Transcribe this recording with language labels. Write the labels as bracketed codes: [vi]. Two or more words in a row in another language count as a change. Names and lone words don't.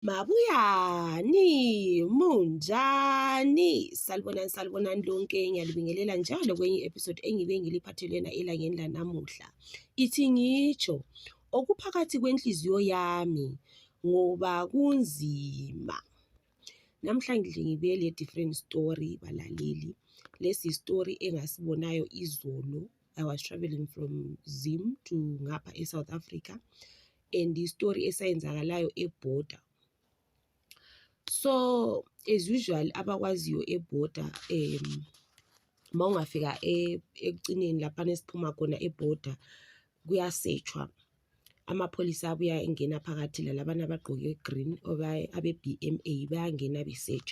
[nd] Mabuyani, munjani? Salibonani lonke, ngiyalibingelela njalo kwenye episode engibe ngiliphathelena elangeni lanamuhla. Ithi ngitsho okuphakathi kwenhliziyo yami ngoba kunzima. Namhlanje ngibuye le [en] different story [nd] balaleli. Lesi story engasibonayo izolo. [en] I was traveling from Zim to [nd] ngapha eSouth Africa, [en] and story [nd] esayenzakalayo eborder. [en] So as usual [nd] abakwaziyo eborder mawungafika ekucineni lapha nesiphuma khona eborder kuyasetshwa, amapholisa abuya engena phakathi lalabana abagqoke green abe BMA bayangena besetshwa.